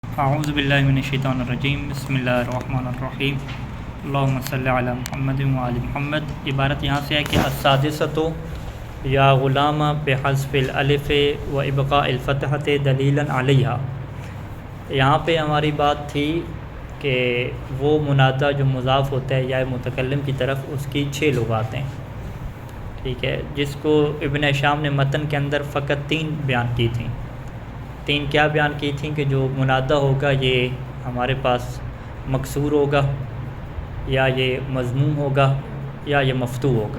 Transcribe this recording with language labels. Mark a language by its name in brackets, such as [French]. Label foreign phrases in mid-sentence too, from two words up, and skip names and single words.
[Arabic] اعوذ باللہ من الشیطان الرجیم بسم اللہ الرحمن الرحیم اللہم صلی علی محمد وعلی محمد۔ [Urdu] عبارت یہاں سے ہے کہ [Arabic] السادسۃ یا غلام بحذف الالف و ابقاء الفتحۃ دلیلا علیہا۔ [Urdu] یہاں پہ ہماری بات تھی کہ وہ منادہ جو مضاف ہوتا ہے یا متکلم کی طرف، اس کی 6 لغات ہیں، ٹھیک ہے، جس کو ابن ہشام نے متن کے اندر فقط 3 بیان کی تھیں۔ 3 کیا بیان کی تھیں کہ جو منادہ ہوگا یہ ہمارے پاس مکسور ہوگا، یا یہ مضموم ہوگا، یا یہ مفتوح ہوگا۔